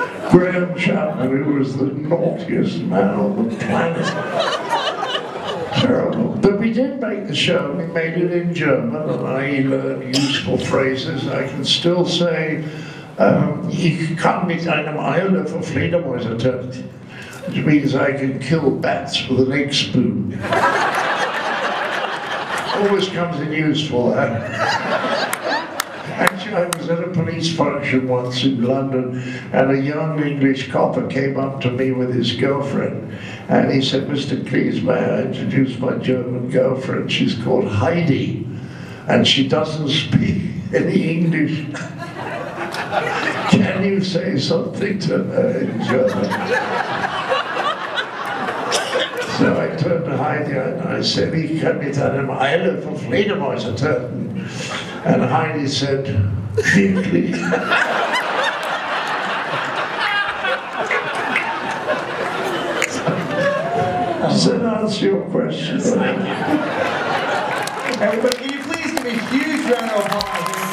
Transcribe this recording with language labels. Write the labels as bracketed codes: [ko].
[en] Graham Chapman, who was the naughtiest man on the planet. Terrible. But we did make the show, we made it in German, and I learned useful phrases. I can still say, [de] ich kann mit einem Eile für Fledermäuse töten, [en] which means I can kill bats with an egg spoon. Always comes in useful, Actually, I was at a police function once in London, and a young English copper came up to me with his girlfriend, and he said, Mr. Cleese, may I introduce my German girlfriend? She's called Heidi, and she doesn't speak any English. Can you say something to her in German? So I turned to Heidi and I said, [de] ich kann mit einem Eile für Fledermäuse töten. [en] And Heidi said, [de] wirklich? [en] Does that answer your question? Everybody, can you please give me a huge round of applause?